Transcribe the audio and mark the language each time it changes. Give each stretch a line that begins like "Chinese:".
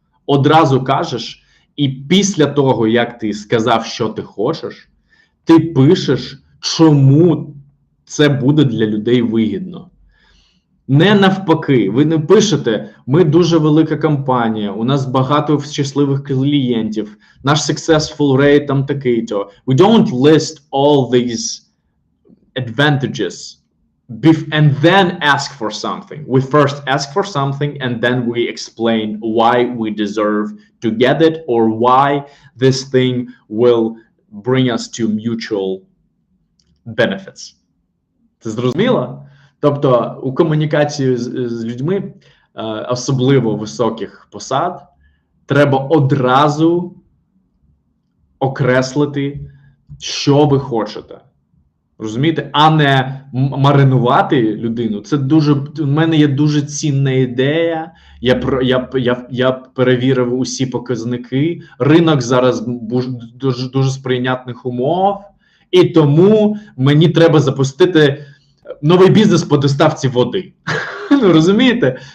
Ukrainian: Одразу кажеш, і після того, як ти сказав, що ти хочеш, ти пишеш, чому це буде для людей вигідно. Не навпаки, ви не пишете, ми дуже велика компанія, у нас багато щасливих клієнтів, наш successful rate там такий-то.
English: We don't list all these advantages and then ask for something. We first ask for something and then we explain why we deserve to get it or why this thing will bring us to mutual benefits.
Ukrainian: Це зрозуміло? Тобто у комунікації з людьми, особливо високих посад, треба одразу окреслити, що ви хочете. Розумієте? А не маринувати людину. Це у мене є дуже цінна ідея, я перевірив усі показники, ринок зараз дуже сприйнятних умов, і тому мені треба запустити новий бізнес по доставці води. Розумієте?